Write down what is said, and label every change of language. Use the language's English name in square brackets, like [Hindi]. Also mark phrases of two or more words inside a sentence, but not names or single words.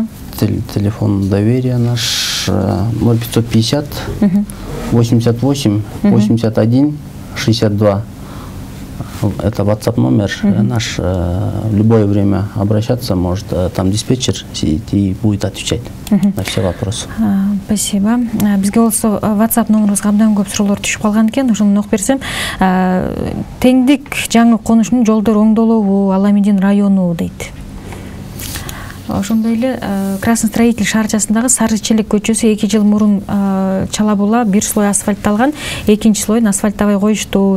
[Russian] Телефон доверия наш 0550 88 81 62. Это WhatsApp номер наш. В любое время обращаться может. Там диспетчер сидит и будет отвечать на все вопросы. Спасибо. [Kyrgyz] Бизге болсо WhatsApp номерибизге абдан көп суроолор түшүп калган экен. Ошону окуп берсем. Теңдик жаңы конушунун жолдору оңдолобу, Аламидин району дейт. Ошондой эле Красный Строитель шаарчасындагы Сары Челек көчөсү 2 жыл мурун чала була бир слой асфальтталган, экинчи слойун асфальттабай коюшту.